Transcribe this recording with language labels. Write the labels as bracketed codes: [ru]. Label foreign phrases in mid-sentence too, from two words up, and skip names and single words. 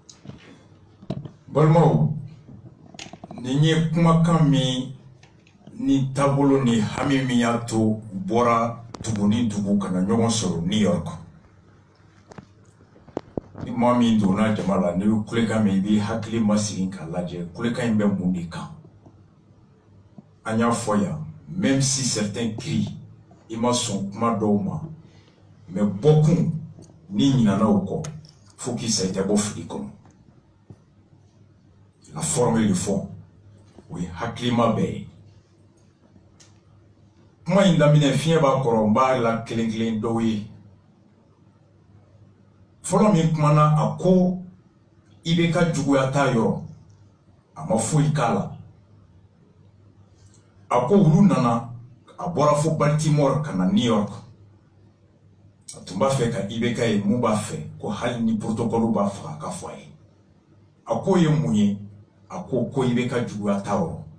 [bm] balimaw nin ye kumakan min ni taabolo ni hami min y'a to bɔra dugu ni dugu kana ɲɔgɔn sɔrɔ New York ni maa min donna jama la ni bɛ kulekan min i b'i hakili masegin k'a lajɛ kulekan in bɛ mun de kan an y'a fɔ yan [fr] même si certains crient [bm] i ma sɔn kuma dɔw ma mais bɔkun ni ɲinana o kɔ [fr] faut qu'il s'aille [bm] tɛ bɔ fili kɔnɔ [fr] la forme et le fond [bm] o ye hakilima bɛɛ ye kuma in daminɛ fiɲɛ b'a kɔrɔ n b'a la kelen kelen dɔw ye fɔlɔ min kumana a ko i bɛ ka juguya t'a yɔrɔ a ma foyi k'a la a ko olu nana a bɔra fo Baltimore ka na New York a tun b'a fɛ ka IBK ye mun b'a fɛ ko hali ni protocole b'a faga ka fɔ a ye a ko ye mun ye a ko ko IBK juguya t'a yɔrɔ